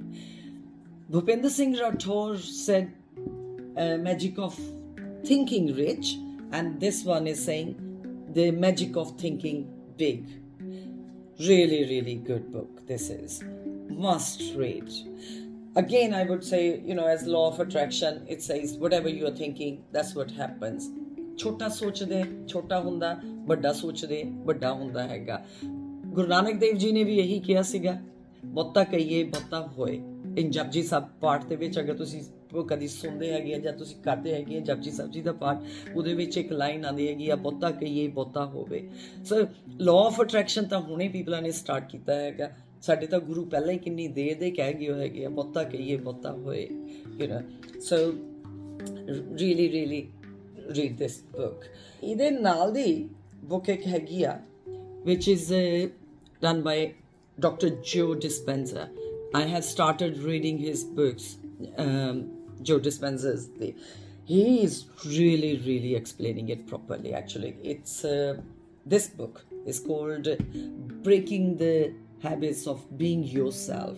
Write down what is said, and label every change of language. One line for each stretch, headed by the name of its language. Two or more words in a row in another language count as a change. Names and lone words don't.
English: Bhupinder Singh Rathore said Magic of Thinking Rich, and this one is saying The Magic of Thinking Big. Really good book. This is must read. Again, I would say, as law of attraction, it says whatever you are thinking, that's what happens.
Punjabi: ਛੋਟਾ ਸੋਚਦੇ ਛੋਟਾ ਹੁੰਦਾ, ਵੱਡਾ ਸੋਚਦੇ ਵੱਡਾ ਹੁੰਦਾ ਹੈਗਾ. ਗੁਰੂ ਨਾਨਕ ਦੇਵ ਜੀ ਨੇ ਵੀ ਇਹੀ ਕਿਹਾ ਸੀਗਾ, ਬਹੁਤਾ ਕਹੀਏ ਬਹੁਤਾ ਹੋਏ. ਇਨ ਜਪਜੀ ਸਾਹਿਬ ਪਾਠ ਦੇ ਵਿੱਚ, ਅਗਰ ਤੁਸੀਂ ਕਦੀ ਸੁਣਦੇ ਹੈਗੇ ਆ ਜਾਂ ਤੁਸੀਂ ਕਰਦੇ ਹੈਗੇ ਆ ਜਪਜੀ ਸਾਹਿਬ ਜੀ ਦਾ ਪਾਠ, ਉਹਦੇ ਵਿੱਚ ਇੱਕ ਲਾਈਨ ਆਉਂਦੀ ਹੈਗੀ ਆ, ਬਹੁਤਾ ਕਹੀਏ ਬਹੁਤਾ ਹੋਵੇ. ਸੋ
English: law of attraction
Punjabi: ਤਾਂ ਹੁਣੇ ਪੀਪਲਾਂ ਨੇ ਸਟਾਰਟ ਕੀਤਾ ਹੈਗਾ. ਸਾਡੇ ਤਾਂ ਗੁਰੂ ਪਹਿਲਾਂ ਹੀ ਕਿੰਨੀ ਦੇਰ ਦੇ ਕਹਿ ਗਏ ਹੈਗੇ ਆ, ਬਹੁਤਾ ਕਹੀਏ ਬਹੁਤਾ ਹੋਏ.
English: ਸੋ really read this book.
Punjabi: ਇਹਦੇ ਨਾਲ ਦੀ book ਇੱਕ ਹੈਗੀ ਆ,
English: which is done by Dr. Joe Dispenza. I have started reading his books. Joe Dispenza's he is really explaining it properly. Actually, it's this book is called Breaking the Habits of Being Yourself.